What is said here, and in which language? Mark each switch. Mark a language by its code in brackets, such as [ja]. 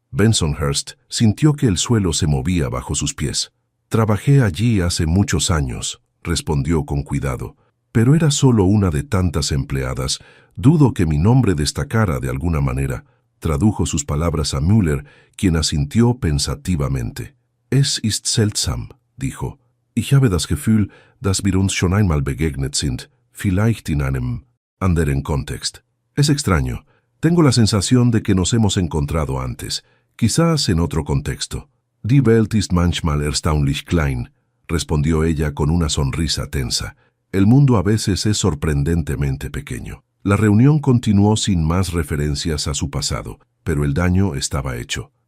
[es] Bensonhurst sintió que el suelo se movía bajo sus pies. «Trabajé allí hace muchos años», respondió con cuidado. «Pero era solo una de tantas empleadas. Dudo que mi nombre destacara de alguna manera». Tradujo sus palabras a Müller, quien asintió pensativamente. [de] «Es ist seltsam», dijo. «Ich habe das Gefühl, dass wir uns schon einmal begegnet sind, vielleicht in einem anderen Kontext». [es] «Es extraño. Tengo la sensación de que nos hemos encontrado antes, quizás en otro contexto». [de] «Die Welt ist manchmal erstaunlich klein», [es] respondió ella con una sonrisa tensa. «El mundo a veces es sorprendentemente pequeño». La reunión continuó sin más referencias a su pasado, pero el daño estaba hecho.